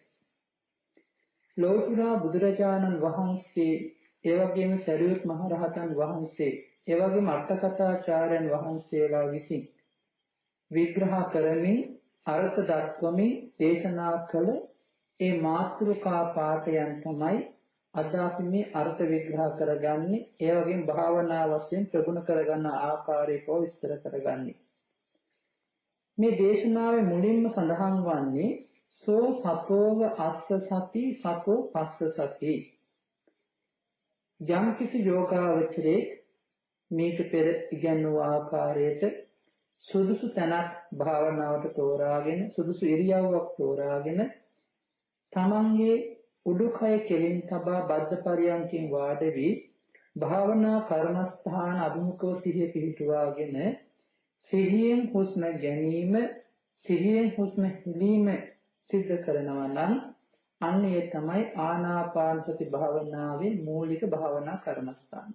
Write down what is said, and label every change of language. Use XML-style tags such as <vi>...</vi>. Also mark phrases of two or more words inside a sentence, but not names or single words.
<si>ලෝතුරා බුදුරජාණන් වහන්සේ, ඒ වගේම සරියුත් මහ රහතන් වහන්සේ, ඒ වගේම අටකථාචාර්යන් වහන්සේලා විසින් විග්‍රහ කරමින් අර්ථ දක්වමින් දේශනා කළ ඒ මාතෘකා පාඨයන් තමයි අද අපි මේ අර්ථ විග්‍රහ කරගන්නේ. ඒ වගේම භාවනා වශයෙන් ප්‍රගුණ කරගන්න ආකාරය විස්තර කරගන්නේ. මේ දේශනාවේ මුලින්ම සඳහන් වන්නේ</si> <pi>සෝ සතෝව අස්ස සති සතෝ පස්ස සති.</pi> <si>යම් කිසි යෝගාවචරයේ මේක පෙර ඉගන්වූ ආකාරයට සුදුසු තැනක් භාවනාවට තෝරාගෙන, සුදුසු ඉරියව්වක් තෝරාගෙන, තමන්ගේ උඩුකය කෙලින් තබා බද්ධ පරියන්කින් වාඩි වී භාවනා කර්මස්ථාන අභිමුඛව සිහිය පිහිටුවාගෙන සිහියෙන් හුස්ම ගැනීම, සිහියෙන් හුස්ම හෙළීම සිද්ධ කරනවා නම් අන්න ඒ තමයි ආනාපාන සති භාවනාවේ මූලික භාවනා කර්මස්ථාන.</si>